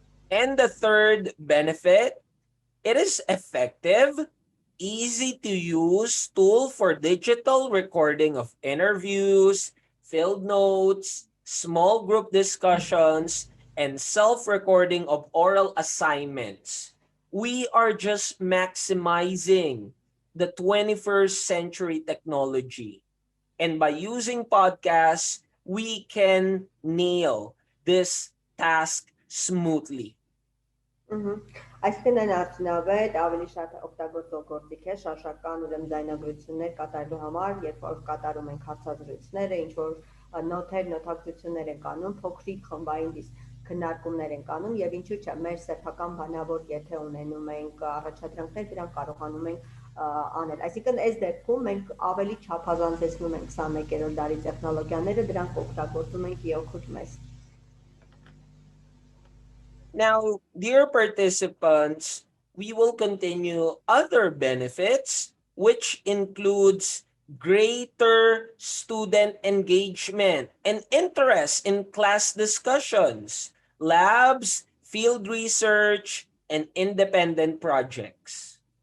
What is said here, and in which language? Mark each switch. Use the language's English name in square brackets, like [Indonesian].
[English] And the third benefit, it is effective, easy to use tool for digital recording of interviews, field notes, small group discussions, and self-recording of oral assignments. We are just maximizing the 21st century technology. And by using podcasts, we can nail this task smoothly. [Armenian] Այսինքն այն արդյունավետ ավելի շատ օգտագործող գործիք է շարժական ուրեմն ձայնագրություններ կատարելու համար, երբ որ կատարում ենք հարցազրույցները, ինչ որ նոթեր, նոթակցություններ ենք անում, փոքրիկ խմբային քննարկումներ ենք անում եւ ինչու՞ չէ, մեր սեփական բանավոր եթե ունենում ենք առաջադրանքներ, դրանք կարողանում ենք անել։ Այսինքն այս դեպքում մենք ավելի չափազանցեցնում ենք 21-րդ դարի տեխնոլոգիաները, դրանք օգտագործում ենք իօգուտ մեզ։ [English] Now, dear participants, we will continue other benefits, which includes greater student engagement and interest in class discussions, labs, field research, and independent projects.